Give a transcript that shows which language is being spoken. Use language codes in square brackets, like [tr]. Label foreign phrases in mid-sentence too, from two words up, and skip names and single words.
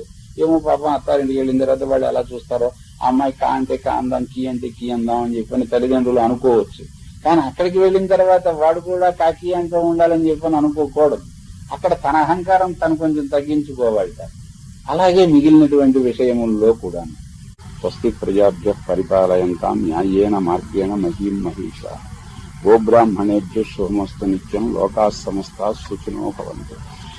[te] ఏమో పాపం అత్తారింటికి వెళ్ళిన తర్వాత వాళ్ళు ఎలా చూస్తారో, అమ్మాయి కా అంటే కా అందాం, కీ అంటే కీ అందాం అని చెప్పని తల్లిదండ్రులు అనుకోవచ్చు. కానీ అక్కడికి వెళ్ళిన తర్వాత వాడు కూడా కాకి అంటూ ఉండాలని చెప్పని అనుకోకూడదు. అక్కడ తన అహంకారం తను కొంచెం తగ్గించుకోవాలట. అలాగే మిగిలినటువంటి విషయముల్లో కూడా [sa] స్వస్తి ప్రజాభ్య పరిపాలయంతాం న్యాయేన మార్గేణ మహీం మహిషా. గోబ్రాహ్మణేభ్య శుభమస్తు నిత్యం. లోకాః సమస్తాః సుఖినో భవంతు.